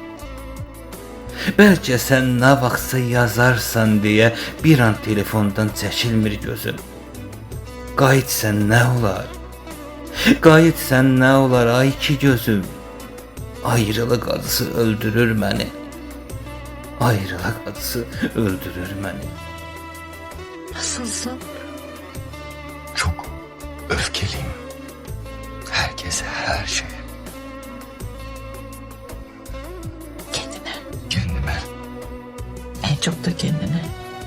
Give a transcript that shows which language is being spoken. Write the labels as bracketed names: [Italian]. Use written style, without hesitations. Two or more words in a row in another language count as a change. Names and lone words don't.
[Azerbaijani] Bəlkə sən nə vaxtsa yazarsan deyə bir an telefondan çəkilmir gözüm. Qayıt sən nə olar? Qayıt sən nə olar ay ki gözüm? Ayrılıq acısı öldürür məni. Ayrılıq acısı öldürür məni. [Turkish] Nasılsın? Çok öfkeliyim. Herkese, her şeye. Kendine. Kendime. En çok da kendine.